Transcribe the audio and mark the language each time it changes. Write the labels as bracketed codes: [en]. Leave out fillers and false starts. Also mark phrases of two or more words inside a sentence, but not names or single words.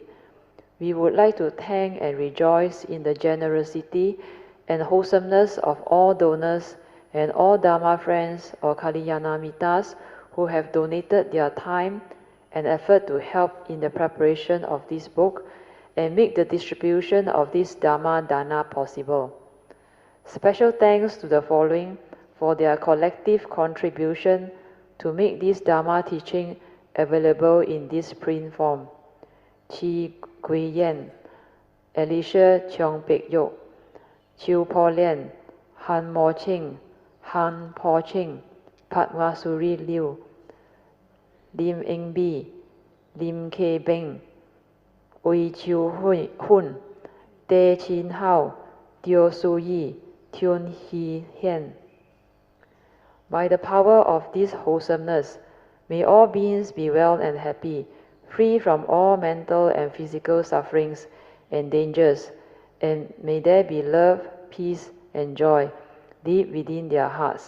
[en] We would like to thank and rejoice in the generosity and wholesomeness of all donors and all Dharma friends or Kalyanamitas who have donated their time and effort to help in the preparation of this book and make the distribution of this Dharma Dana possible. Special thanks to the following for their collective contribution to make this Dharma teaching available in this print form. Sis Wai, Alicia Cheong Pek Yok, Sis Poh Lian, Han Mo Ching, Han Poh Cheng, Padmasuri Liu, Lim Eng Bi, Lim K Beng, Ui Chiu Hun, Teh Chin Hao, Teo Su Yi, Tun He Hien. By the power of this wholesomeness, May all beings be well and happy, free from all mental and physical sufferings and dangers, and may there be love, peace, and joy deep within their hearts.